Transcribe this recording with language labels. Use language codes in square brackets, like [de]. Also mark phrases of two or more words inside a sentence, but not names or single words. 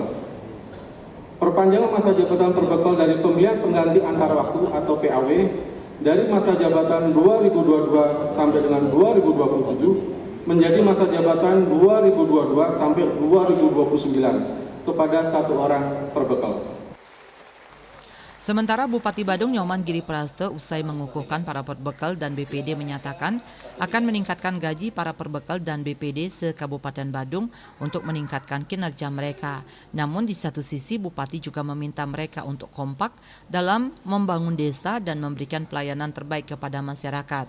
[id] Perpanjangan masa jabatan perbekal dari pemilihan pengganti antar waktu atau PAW dari masa jabatan 2022 sampai dengan 2027 menjadi masa jabatan 2022 sampai 2029 kepada 1 orang perbekal. Sementara Bupati Badung Nyoman Giri Praste usai mengukuhkan para perbekal dan BPD menyatakan akan meningkatkan gaji para perbekal dan BPD se-Kabupaten Badung untuk meningkatkan kinerja mereka. Namun di satu sisi Bupati juga meminta mereka untuk kompak dalam membangun desa dan memberikan pelayanan terbaik kepada masyarakat.